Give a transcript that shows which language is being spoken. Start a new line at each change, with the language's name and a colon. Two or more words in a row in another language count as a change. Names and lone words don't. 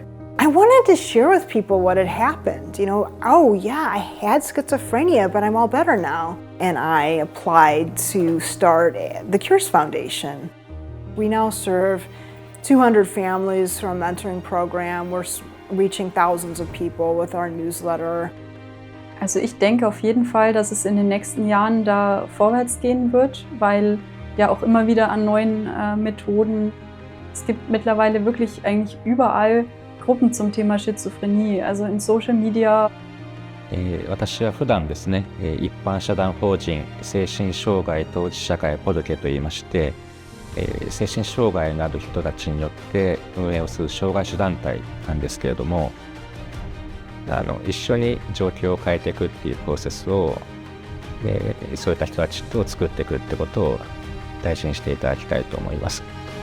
English: I wanted to share with people what had happened. You know, oh yeah, I had schizophrenia, but I'm all better now. And I applied to start the Cures Foundation. We now serve 200 families through our mentoring program. We're reaching thousands of people with our newsletter.
German: Also ich denke auf jeden Fall, dass es in den nächsten Jahren da vorwärts gehen wird, weil ja auch immer wieder an neuen Methoden. Es gibt mittlerweile wirklich eigentlich überall Gruppen zum Thema Schizophrenie, also in
English: Social Media.
Japanese: 私は普段ですね、一般社団法人精神障害当事社会ポドケといいまして、精神障害のある人たちによって運営をする障害者団体なんですけれども、一緒に状況を変えていくっていうプロセスを、そういった人たちと作っていくってことを大事にしていただきたいと思います。